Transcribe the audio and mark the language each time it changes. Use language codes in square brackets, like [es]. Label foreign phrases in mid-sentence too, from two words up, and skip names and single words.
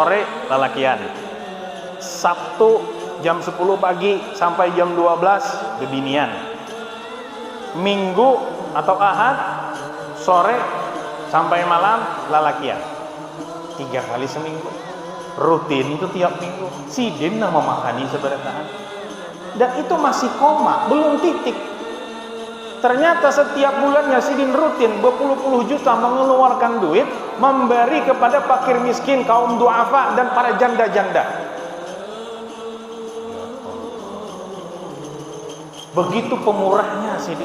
[bjn] Kamis sore lalakian, Sabtu jam 10 pagi sampai jam 12 bebinian. Minggu atau Ahad sore sampai malam lalakian. [id] 3 kali seminggu. Rutin itu tiap minggu. [bjn] Sidin nama makani sebenarnya. Dan itu masih koma, belum titik. Ternyata setiap bulannya Sidin rutin berpuluh-puluh juta mengeluarkan duit memberi kepada fakir miskin, kaum duafa dan para janda-janda. Begitu pemurahnya Sidin.